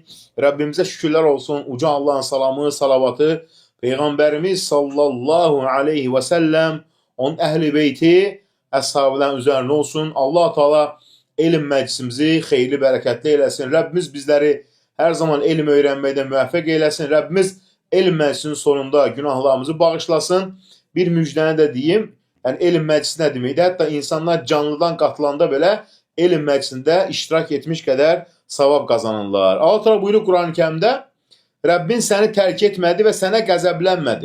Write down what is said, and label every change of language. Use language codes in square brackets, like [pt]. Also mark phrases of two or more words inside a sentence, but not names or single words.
[tr] Rabbimize şükürler olsun. Uca Allah'ın salamı, salavatı. Peygamberimiz [ar] صلى الله عليه وسلم, [tr] onun ehli beyti, əshabından üzerine olsun. [az] Allah Teala elm meclisimizi xeyirli, bərəkətli eylesin. [tr] Rabbimiz bizleri her zaman elm öğrenmeye müvaffak eylesin. [az] Rabbimiz elm meclisinin sonunda günahlarımızı bağışlasın. Bir müjdəni də deyim. Yəni elm meclisi nə deməkdir? Hətta insanlar canlıdan qatılanda belə elm meclisində iştirak etmiş qədər savab qazanırlar. Allah Teala buyurur Quran-ı Kərimdə, Rabbin səni tərk etmədi və sənə qəzəblənmədi.